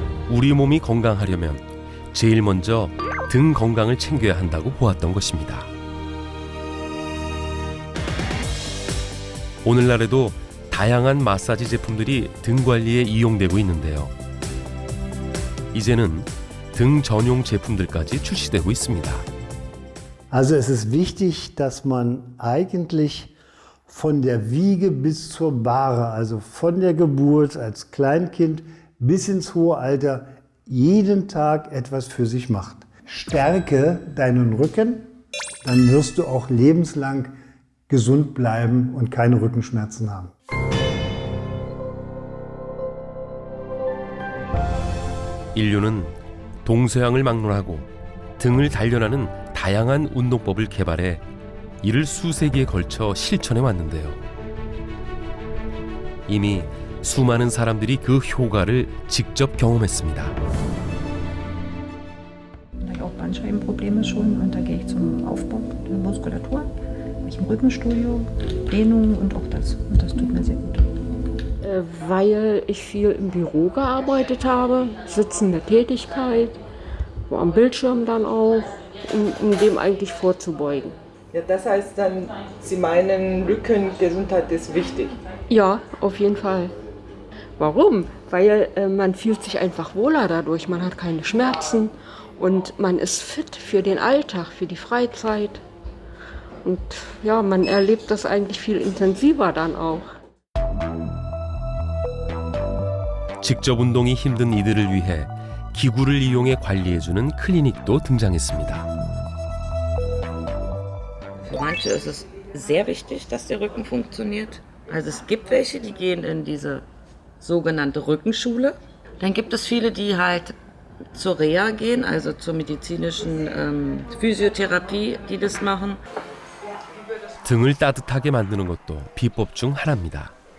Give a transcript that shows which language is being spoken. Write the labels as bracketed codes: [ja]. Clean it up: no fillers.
[ko] 우리 몸이 건강하려면 제일 먼저 등 건강을 챙겨야 한다고 보았던 것입니다. 오늘날에도 다양한 마사지 제품들이 등 관리에 이용되고 있는데요. 이제는 등 전용 제품들까지 출시되고 있습니다. [de] Also es ist wichtig, dass man eigentlich von der Wiege bis zur Bahre, also von der Geburt als Kleinkind bis ins hohe Alter, jeden Tag etwas für sich macht. Stärke deinen Rücken, dann wirst du auch lebenslang gesund bleiben und keine Rückenschmerzen haben. [ko] 인류는 동서양을 막론하고 등을 단련하는 다양한 운동법을 개발해 이를 수세기에 걸쳐 실천해 왔는데요. 이미 수많은 사람들이 그 효과를 직접 경험했습니다. [de] Ich auch Bandscheibenprobleme schon und da gehe ich zum Aufbau der Muskulatur, ich im Rückenstudio, Dehnungen und auch das. Und das tut mir sehr gut. Weil ich viel im Büro gearbeitet habe, sitzende Tätigkeit, am Bildschirm dann auch, um dem eigentlich vorzubeugen. Ja, das heißt dann, Sie meinen, Rückengesundheit ist wichtig? Ja, auf jeden Fall. Warum? Weil man fühlt sich einfach wohler dadurch, man hat keine Schmerzen und man ist fit für den Alltag, für die Freizeit. Und ja, man erlebt das eigentlich viel intensiver dann auch. [ko] 직접 운동이 힘든 이들을 위해 기구를 이용해 관리해주는 클리닉도 등장했습니다. [de] Für manche ist es sehr wichtig, dass der Rücken funktioniert. Also es gibt welche, die gehen in diese sogenannte Rückenschule. Dann gibt es viele, die halt zur Reha gehen, also zur medizinischen Physiotherapie, die das machen. [ko] 등을 따뜻하게 만드는 것도 비법 중 하나입니다.